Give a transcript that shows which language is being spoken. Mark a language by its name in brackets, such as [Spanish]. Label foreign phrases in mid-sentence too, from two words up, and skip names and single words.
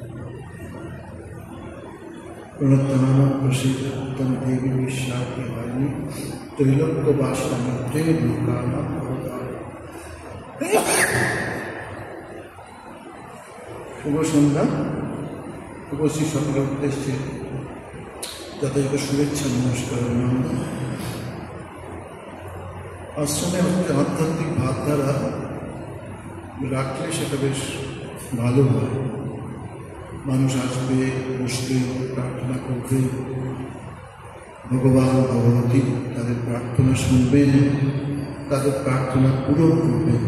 [Sanskrit] प्रणतनाम प्रसिद्धं देवी विश्वाके वाणी त्रैलोक्यवासिनी दुर्गानां शुभ सन्ध्या। [Bangla] उपस्थित সকলের উদ্দেশ্যে যথাযথ শুভেচ্ছা নমস্কার অভিনন্দন। আশ্রমে হচ্ছে আধ্যাত্মিক ভাবধারা রাখলে সেটা বেশ ভালো হয়। মানুষ আসবে, বসবে, প্রার্থনা করবে, ভগবান ভগবতী তাদের প্রার্থনা শুনবেন, তাদের প্রার্থনা পূরণ করবেন।